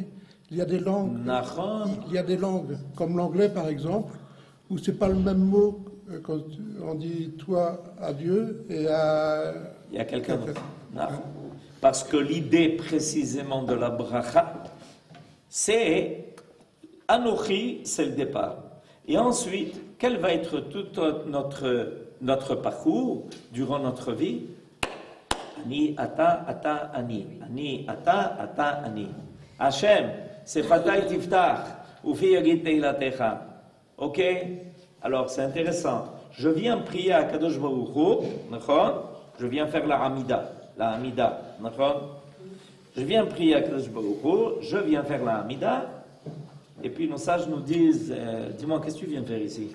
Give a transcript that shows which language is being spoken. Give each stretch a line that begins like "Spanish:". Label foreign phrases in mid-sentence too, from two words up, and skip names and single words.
French: Il y a des langues, comme l'anglais par exemple, où c'est pas le même mot quand on dit toi à Dieu et à... Il y a quelqu'un d'autre. Parce que l'idée précisément de la bracha, c'est Anochi, c'est le départ. Et ensuite, quel va être tout notre parcours durant notre vie?
Hebrew: אני, אתה, אתה, אני. אני, אתה, אתה, אני. Hashem, c'est שפתי תפתח ופי יגיד תהלתך.
French: Ok? Alors, c'est intéressant. Je viens prier à
Hebrew: קדוש ברוך הוא,
French: je viens faire la Hamida, je viens prier à
Hebrew: קדוש ברוך הוא,
French: je viens faire la Hamida, et puis nos sages nous disent, dis-moi, qu'est-ce que tu viens faire ici?